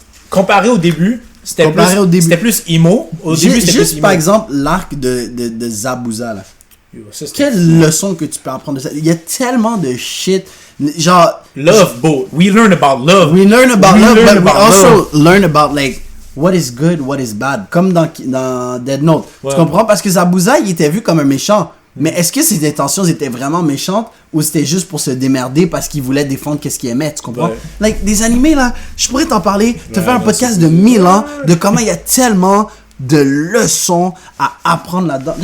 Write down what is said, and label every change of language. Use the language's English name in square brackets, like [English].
[French] Comparé au début, c'était plus emo. Au début, c'était juste plus par emo. exemple, l'arc de Zabuza, là. Ça, quelle leçon que tu peux apprendre de ça? Il y a tellement de shit. Genre... [English] Love, bro. We learn about love. We learn about love, but we also learn about, like, what is good, what is bad. [French] Comme dans Dead Note. Ouais. Tu comprends? Parce que Zabuza, il était vu comme un méchant. Mais est-ce que ses intentions étaient vraiment méchantes ou c'était juste pour se démerder parce qu'il voulait défendre qu'est-ce qu'il aimait, tu comprends? Ouais. Like, des animés, là, je pourrais t'en parler, te faire un podcast de 1000 ans de comment il y a tellement de leçons à apprendre là-dedans.